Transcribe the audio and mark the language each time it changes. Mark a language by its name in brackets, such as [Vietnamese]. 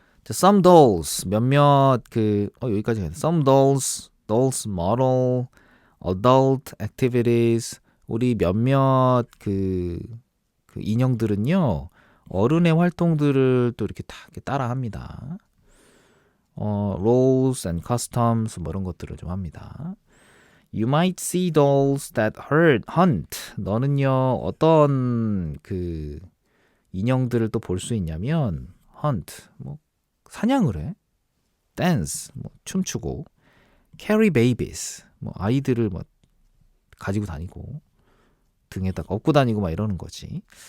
[English] Some dolls [Korean] 몇몇 여기까지 가야 돼. [English] Some dolls model adult activities [Korean] 우리 몇몇 그 인형들은요 어른의 활동들을 또 이렇게 다 따라 합니다. [English] roles and customs [Korean] 뭐 이런 것들을 좀 합니다. [English] You might see dolls that hunt. [Korean] 너는요 어떤 그 인형들을 또 볼 수 있냐면 hunt 뭐 사냥을 해, dance 뭐 춤추고, [English] carry babies [Korean] 뭐 아이들을 뭐 가지고 다니고 등에다가 업고 다니고 막 이러는 거지.